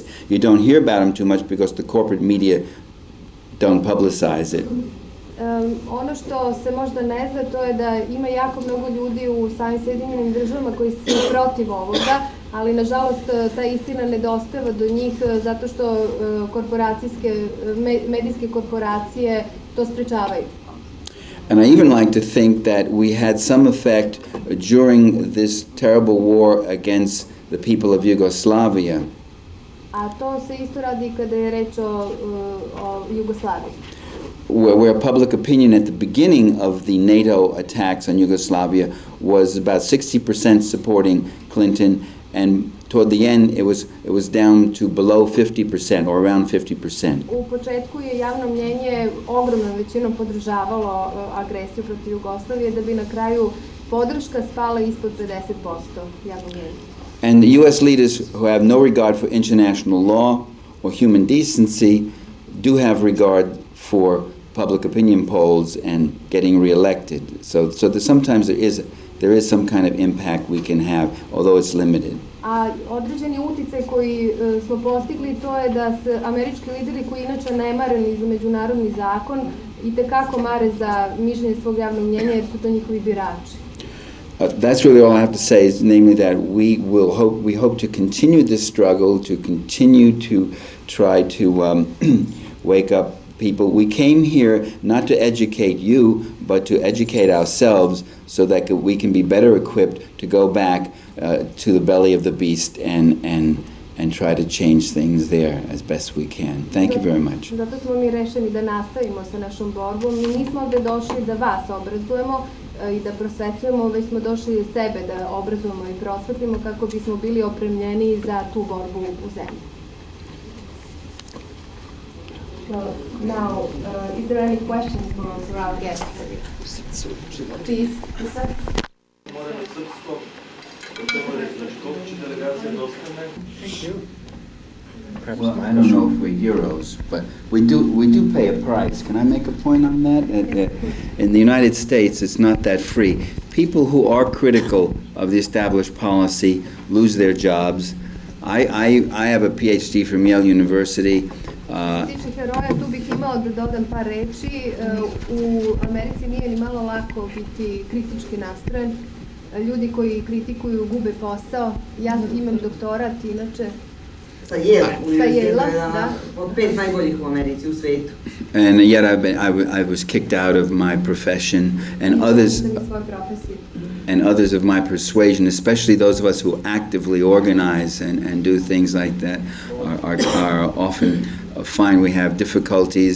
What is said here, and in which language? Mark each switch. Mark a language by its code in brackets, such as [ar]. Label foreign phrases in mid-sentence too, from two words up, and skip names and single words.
[en] You don't hear about them too much because the corporate media don't publicize it. [sr] Ono što se možda ne zna, to je da ima jako mnogo ljudi u samim Sjedinjenim državama koji su protiv ovoga, ali nažalost ta istina ne dospeva do njih zato što medijske korporacije to sprečavaju. [en] And I even like to think that we had some effect during this terrible war against the people of Yugoslavia. [sr] A to se isto radi kada je reč o Jugoslaviji. [en] Where public opinion at the beginning of the NATO attacks on Yugoslavia was about 60% supporting Clinton, and toward the end it was down to below 50% or around 50%. [sr] U početku je javno mnjenje ogromnom većinom podržavalo agresiju protiv Jugoslavije, da bi na kraju podrška spala ispod 50% javnog mnjenja. [en] And the US leaders who have no regard for international law or human decency do have regard for public opinion polls and getting reelected. So sometimes there is some kind of impact we can have, although it's limited. [sr] A određeni uticaj koji smo postigli to je da se američki lideri koji inače ne mare ni za međunarodni zakon itekako mare za mišljenje svog javnog mnjenja jer su to njihovi birači. [en] That's really all I have to say is namely that we hope to continue this struggle, to continue to try to wake up people. We came here not to educate you, but to educate ourselves so that we can be better equipped to go back to the belly of the beast and try to change things there as best we can. Thank you very much. [sr] Zato smo mi rešeni da nastavimo sa našom borbom. Mi nismo ovde došli da vas obrazujemo i da prosvetljujemo, već smo došli sebe da obrazujemo i prosvetlimo kako bismo bili opremljeni za tu borbu u zemlji. [en] So now, is there any questions for our guests? Please, Lisa. Thank you. Well, I don't know if we're heroes, but we do pay a price. Can I make a point on that? In the United States, it's not that free. People who are critical of the established policy lose their jobs. I have a PhD from Yale University. [sr] Tiče heroja, tu bih imala da dodam par reči. U Americi nije ni malo lako biti kritički nastrojen. Ljudi koji kritikuju gube posao. Ja imam doktorat, inače. Sa Yale, da. Od 5 najboljih u Americi, u svetu. [en] And yet I was kicked out of my profession, and others of my persuasion, especially those of us who actively organize and do things like that, are often find we have difficulties.